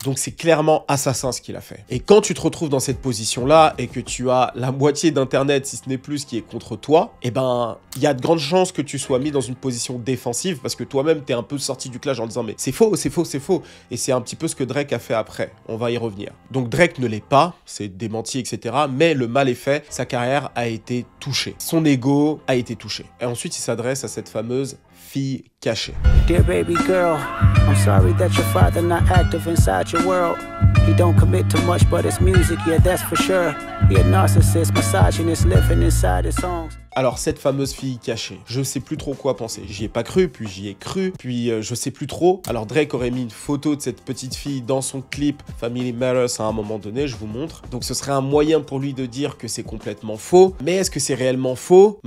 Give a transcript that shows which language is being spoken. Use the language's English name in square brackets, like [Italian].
[French] Donc c'est clairement assassin ce qu'il a fait. Et quand tu te retrouves dans cette position-là et que tu as la moitié d'Internet, si ce n'est plus, qui est contre toi, eh ben, il y a de grandes chances que tu sois mis dans une position défensive parce que toi-même, t'es un peu sorti du clash en disant mais c'est faux, c'est faux, c'est faux. Et c'est un petit peu ce que Drake a fait après. On va y revenir. Donc Drake ne l'est pas, c'est démenti, etc. Mais le mal est fait, sa carrière a été touchée. Son ego a été touché. Et ensuite, il s'adresse à cette fameuse fille cachée. [English] Dear baby girl, I'm sorry that your father not active inside your world. He don't commit to much but his music, yeah that's for sure. He a narcissist, misogynist, living inside his songs. [French] Alors cette fameuse fille cachée, je sais plus trop quoi penser. J'y ai pas cru, puis j'y ai cru, puis je sais plus trop. Alors Drake aurait mis une photo de cette petite fille dans son clip Family Matters à un moment donné, je vous montre. Donc ce serait un moyen pour lui de dire que c'est complètement faux. Mais est-ce que c'est réellement faux?